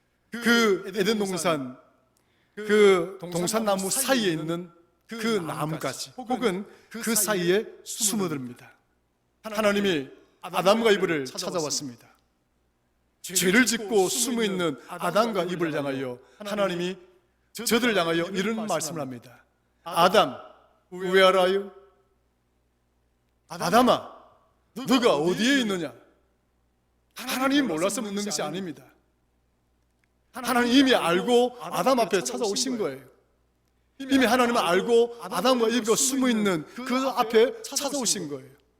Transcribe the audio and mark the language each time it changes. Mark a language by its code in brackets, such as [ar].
[ko] 그 에덴 동산, 그 동산나무 사이에 있는 그 나무가지 혹은 그 사이에 숨어듭니다. 하나님이 아담과 이브를 찾아왔습니다. 죄를 짓고 숨어있는 아담과 이브를 향하여 하나님이 저들을 향하여 이런 말씀을 합니다. [en] 아담, where are you? [ko] 아담아, 너가 어디에 있느냐? 하나님이 몰라서 묻는 것이 아닙니다. 하나님 이미 알고 아담 앞에 찾아오신 거예요. 이미 하나님은 알고 아담과 이브가 숨어있는 그 앞에 찾아오신 거예요.